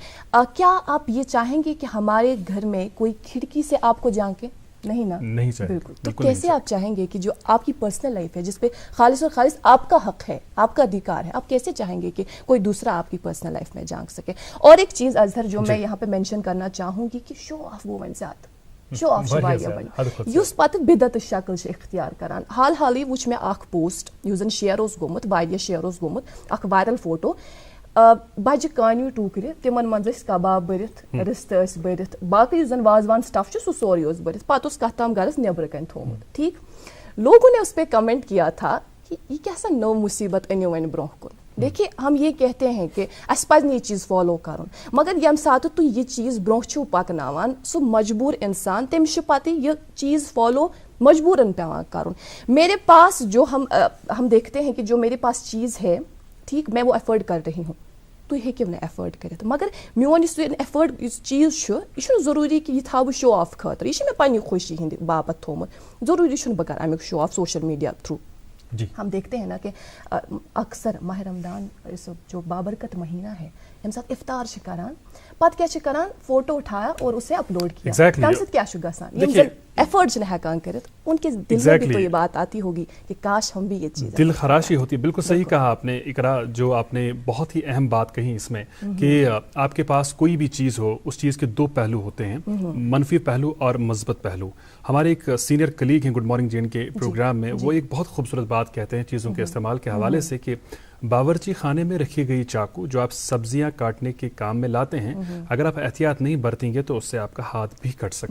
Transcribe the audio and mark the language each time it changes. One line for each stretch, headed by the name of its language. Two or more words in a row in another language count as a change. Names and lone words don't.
Hindi: क्या आप ये चाहेंगे कि हमारे घर में कोई खिड़की से आपको झांके? नहीं ना, नहीं चाहिए। बिल्कुल। तो कैसे आप चाहेंगे कि जो आपकी पर्सनल लाइफ है जिस पे खालिस और खालिस आपका हक है, आपका अधिकार है, आप कैसे चाहेंगे कि कोई दूसरा आपकी पर्सनल लाइफ में झांक सके? और एक चीज अजहर जो मैं यहाँ पे मेंशन करना चाहूंगी कि
English: show off women
Hindi: ज़्यादा
English: show off
Kashmiri: شَوائی یُس پَتہٕ بِدعت شکلہِ سٟتؠ اختیار کران. حال حالی ووٗچ مےٚ اَکھ پوسٹ یُس جَن شیئر اوس گومُت، وارِیا شیئر اوس گومُت, اَکھ وائرل فوٹو بٔڈؠ کانٛیو ٹوکرٕ تِمن منٛز کباب بٔرِتھ، رِستہٕ بٔرِتھ، باقی جَن وازوان سٹف سۄ سورٕے بٔرِتھ، پَتہٕ کتہِ تام گرٕس نؠبر کُن تھوومُت.
Hindi: ठीक, लोगों ने उस पर कमेंट किया था कि ये कैसा
Kashmiri: نو مُصیبت اَنِیو وۄنۍ بْروٗنہہ کُن.
Hindi: देखिए, हम ये कहते हैं कि
Kashmiri: اَسہِ پَزِ یہ چیز فالو کَرُن، مگر یَمہِ ساتہٕ تہٕ یہ چیز بْروٗنہہ چھُ پَکناوان سۄ مجبور اِنسان تَمِس پَتہٕ یہ چیز فالو مجبوراً پیوان کَرُن.
Hindi: मेरे पास जो हम देखते हैं कि जो मेरे पास चीज़ है, ठीक, मैं वो एफर्ड कर रही हूँ, तो ये क्यों ना
Kashmiri: افورڈ کٔرِتھ، مگر مۆن افورڈ چیز یہ ضروری کہ یہ تھَو شو آف خٲطرٕ، یہ مےٚ پننہِ خوشی ہِنٛد باپتھ تھومُت، ضروری بہٕ کرٕ اَمُک شو آف سوشل میڈیا تھرو.
Hindi: हम देखते हैं ना कि अक्सर माह रमदान जो बाबरकत महीना है, हम साथ
Kashmiri: افطار کران، پَتہٕ کیا کران,
Hindi: फोटो उठाया और उसे अपलोड किया,
Kashmiri: تَمن سٟتؠ کیا گژھان ایفرٹس نہٕ ہیکان کٔرِتھ,
Hindi: उनके दिल में भी तो ये बात आती होगी कि काश हम भी ये चीज़, दिल खराशी होती है। बिल्कुल सही कहा आपने इकरा, जो आपने बहुत ही अहम बात कही इसमें कि आपके पास कोई भी चीज़ हो, उस चीज़ के दो पहलू होते हैं, मनफी पहलू और मस्बत पहलू। हमारे एक सीनियर कलीग हैं
English: Good Morning
Hindi: जेन के प्रोग्राम में, वो एक बहुत खूबसूरत बात कहते हैं चीज़ों के इस्तेमाल के हवाले से कि बावर्ची खाने में रखी गई चाकू जो आप सब्जियां काटने के काम में लाते हैं, अगर आप एहतियात नहीं बरतेंगे तो उससे आपका हाथ भी कट सकता है।